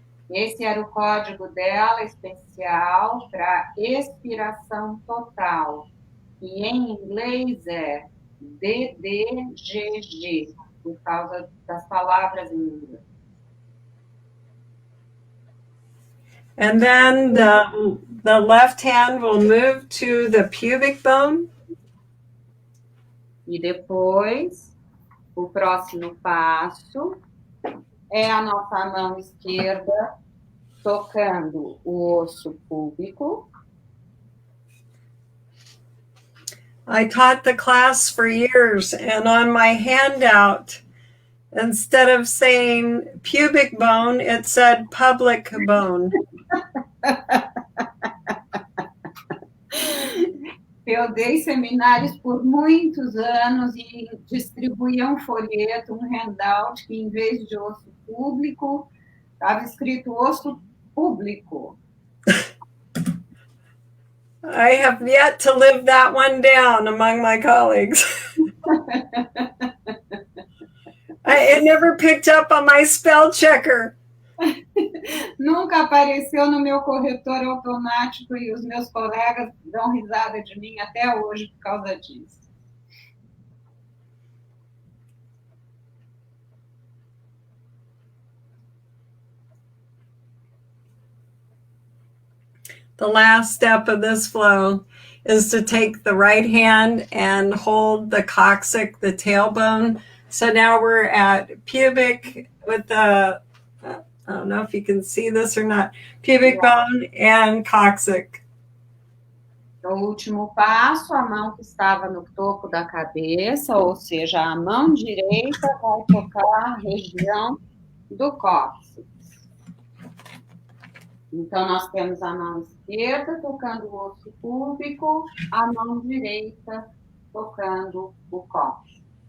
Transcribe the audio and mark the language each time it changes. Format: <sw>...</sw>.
<pt>Esse era o código dela especial para expiração total, que em inglês é DDGG, por causa das palavras em inglês.</pt> <en>And then the left hand will move to the pubic bone.</en> <pt>E depois, o próximo passo é a nossa mão esquerda tocando o osso púbico.</pt> <en>I taught the class for years, and on my handout, instead of saying pubic bone, it said public bone.</en> <pt>Eu dei seminários por muitos anos e distribuía um folheto, um handout, que em vez de osso público, estava escrito osso público.</pt> <en>I have yet to live that one down among my colleagues. It never picked up on my spell checker.</en> <pt>Nunca apareceu no meu corretor automático e os meus colegas dão risada de mim até hoje por causa disso.</pt> <en>The last step of this flow is to take the right hand and hold the coccyx, the tailbone. So now we're at pubic with the, I don't know if you can see this or not, pubic bone and coccyx.</en> <pt>No último passo, a mão que estava no topo da cabeça, ou seja, a mão direita vai tocar a região do cóccix. Então, nós temos a mão esquerda tocando o osso púbico, a mão direita tocando o cóccix.</pt>